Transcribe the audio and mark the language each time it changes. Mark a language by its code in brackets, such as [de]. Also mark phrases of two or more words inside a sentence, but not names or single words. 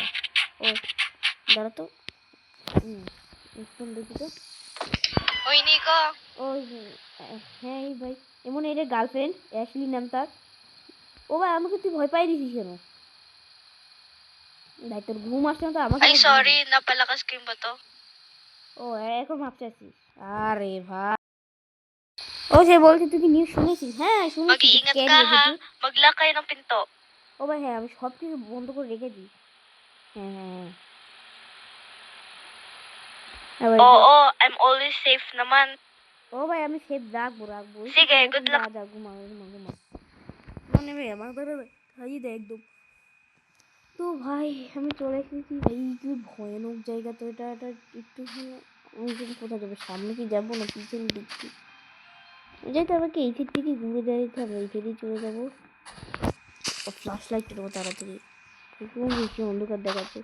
[bn] ও দাঁড়া তো, দেখি তো। [tl] Uy, Nico! [bn] ওই হ্যাঁ এই ভাই, এমন এর গার্লফ্রেন্ড অ্যাশলি নাম তার। ও ভাই আমাকে তুই ভয় পাই দিছিস কেন ভাই? তোর ঘুম আসছে না তো আমাকে [tl] Ay, [bn] আবার [tl] sorry. Napalakas ko yung bato. [bn] ও এখন মাপ চাচ্ছিস? আরে ভাই, ও সে বলছে তুই কি নিউজ শুনেছিস? হ্যাঁ শুনেছি। [tl] Mag-iingat [bn] স্ক্যান [tl] ka, [bn] হয়েছে [tl] ha? [bn] তুই। [tl] Mag-lock kayo ng pinto. [bn] ও ভাই হ্যাঁ আমি সব কিছু বন্ধ করে রেখেছি। হ্যাঁ হ্যাঁ হ্যাঁ হ্যাঁ ভাই, [en] Oo, I'm always safe naman. [bn] ও ভাই আমি সেফ রাখবো রাখবো। [en] Sige, good luck. [bn] যা ঘুমা ঘুমা ঘুমা, মানে ভাই আমার ধরে খাইয়ে দেয় একদম। তো ভাই আমি চলে এসেছি ভাই, কি ভয়ানক জায়গা তো এটা। এটা একটু আমি কোথায় যাবো, সামনে কি যাবো না পিছন দিক কি যাইতে হবে? কি এই দিক থেকে ঘুরে যাইতে হবে, এই দিকেই চলে যাবো। ফ্ল্যাশ লাইটটা দেবো তাড়াতাড়ি, একটু বেশি অন্ধকার দেখাচ্ছে।